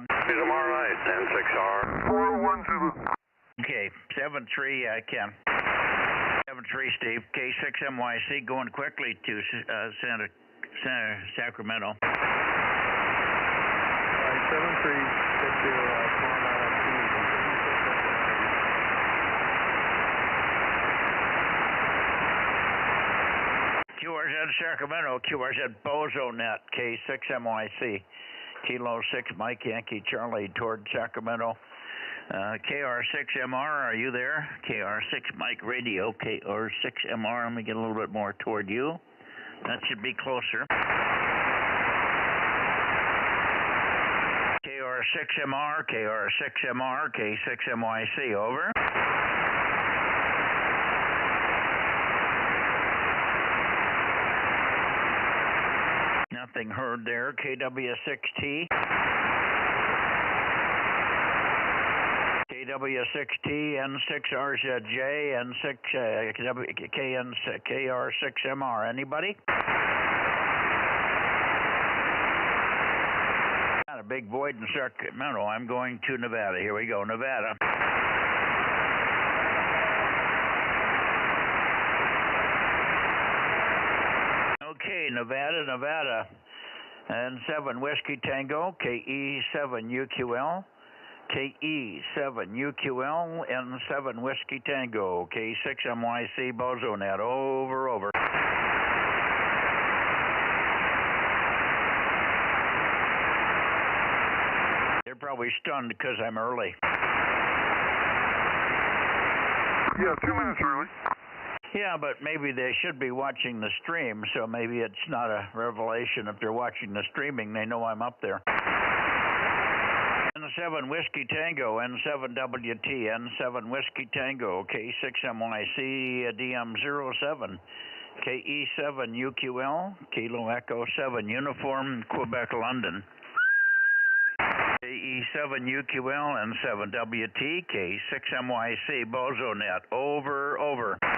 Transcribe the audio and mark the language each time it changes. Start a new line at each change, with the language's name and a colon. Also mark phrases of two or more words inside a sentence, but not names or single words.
English: Tomorrow night, 10-6R. 410. Okay, 7-3, I can. 7-3, Steve. K6MYC going quickly to Sacramento. All right, 7-3, get to QRZ Sacramento, QRZ Bozo Net, K6MYC, Kilo 6 Mike Yankee Charlie toward Sacramento. KR6MR, are you there? KR6 Mike Radio, KR6MR, let me get a little bit more toward you. That should be closer. KR6MR, KR6MR, K6MYC, over. Nothing heard there. KW6T. KW6T, N6RZJ, KR6MR. Anybody? Got a big void in Sacramento. I'm going to Nevada. Here we go, Nevada. Okay, Nevada. N7 Whiskey Tango, KE7UQL. KE7UQL, N7 Whiskey Tango, K6MYC Bozo Net, over. They're probably stunned because I'm early. Yeah, 2 minutes early. Yeah, but maybe they should be watching the stream, so maybe it's not a revelation. If they're watching the streaming, they know I'm up there. N7 Whiskey Tango, N7WT, N7 Whiskey Tango, K6MYC DM07, KE7UQL, Kilo Echo 7 Uniform, Quebec, London. KE7UQL, N7WT, K6MYC, Bozo Net, over.